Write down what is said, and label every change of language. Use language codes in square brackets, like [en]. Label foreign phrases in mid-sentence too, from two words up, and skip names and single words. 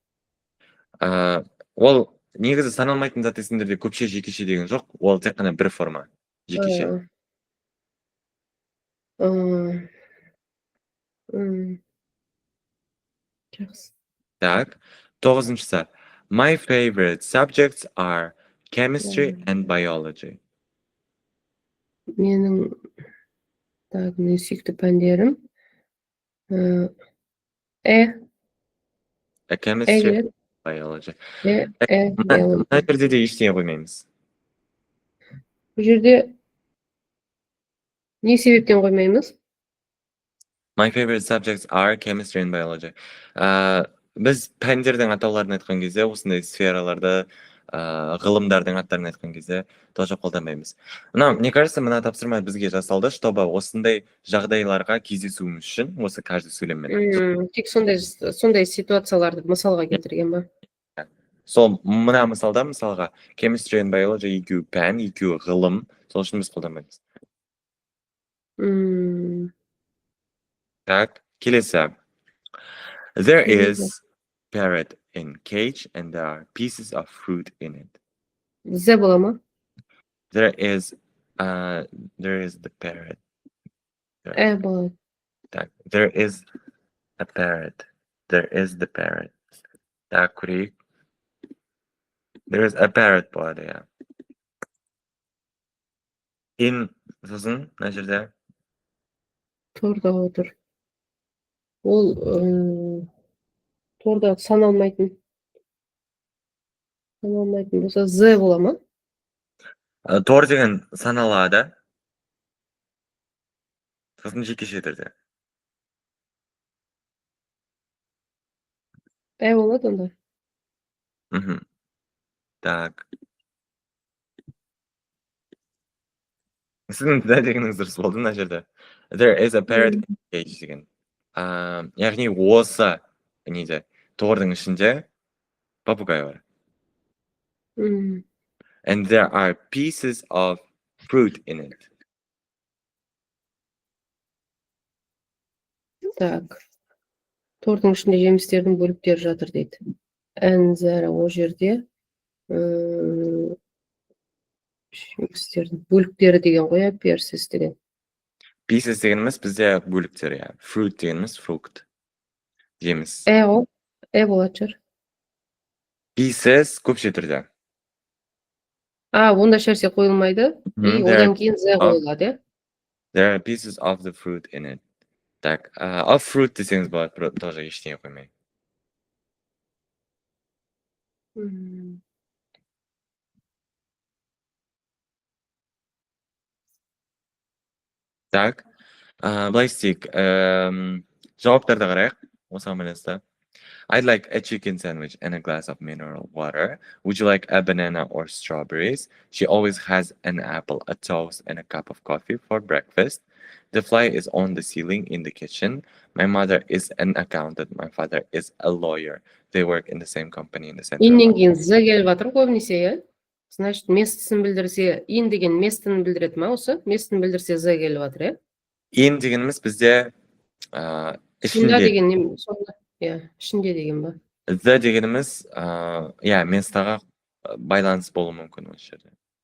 [kk] Ол негізі саналмайтын зат есімдерде көпше жекеше деген жоқ. Ол тек қана бір форма. Жекеше. Жақсы. Так, 9-шысы. [en] My favorite subjects are chemistry and biology. [kk] Менің сүйікті пәндерім [en] Chemistry and [kk] келеді. [en] biology. [kk] Биология. Мына жерде де ештеңе қоймаймыз. Бұл жерде не себептен қоймаймыз? [en] My favorite subjects are chemistry and biology. [kk] Біз пәндердің атауларын айтқан кезде, осындай сфераларды, ғылымдардың аттарын айтқан кезде тоже қолданбаймыз. [ru] Мне кажется, [kk] мына тапсырма бізге жасалды, чтобы осындай жағдайларға кездесуіміз үшін, осы каждый сөйлеммен. Тек сондай ситуацияларды мысалға келтірген ба? Сол мына мысалда, мысалға, [en] chemistry and biology [kk] екеуі пән, екеуі ғылым, сол үшін біз қолданбаймыз. Так, келесі. [en] There is parrot in cage and there are pieces of fruit in it. [kk] Зе бола ма? [en] There is the parrot. [kk] Болады. Так, [en] there is a parrot. There is the parrot. [kk] Так, көрейік. [en] There is a parrot [kk] болады, иә. In, сосын, мына жерде. Торда отыр. Ол торда саналмайтын болса, зе бола ма? Тор деген саналады. Сосын жекеше түрде. Болады онда. Так. Сіздің да дегеніңіз дұрыс болды мына жерде. [en] There is a parrot in cage деген. [kk] Яғни осы неде тордың ішінде попугай бар. [en] And there are pieces of fruit in it. [kk] Так. Тордың ішінде жемістердің бөліктері жатыр дейді. [en] And there [kk] о жерде жемістердің бөліктері деген ғой, pieces деген. Pieces дегеніміз бізде бөліктер, иә. Fruit дегеніміз фрукт. Жеміс. Болады шығар. Pieces көпше түрде. Онда шәрсе қойылмайды. Одан кейін зе қойылады, [en] There are pieces of the fruit in it. [kk] Так, [en] of fruit [kk] десеңіз болады, тоже ештеңе қоймай. Так, былай істейік. Жауаптарды қарайық, осыған байланысты. [en] I'd like a chicken sandwich and a glass of mineral water. Would you like a banana or strawberries? She always has an apple, a toast, and a cup of coffee for breakfast. The fly is on the ceiling in the kitchen. My mother is an accountant. My father is a lawyer. They work in the same company in the center. [kk] Иннен кейін зе келіп жатыр көбінесе, иә? Значит, местісін білдірсе, ин деген местін білдіреді ма осы? Местін білдірсе зе келіп жатыр, иә? Ин дегеніміз бізде Ішінде деген не? Ішінде деген ба? The дегеніміз, местаға байланыс болуы мүмкін осы жерде.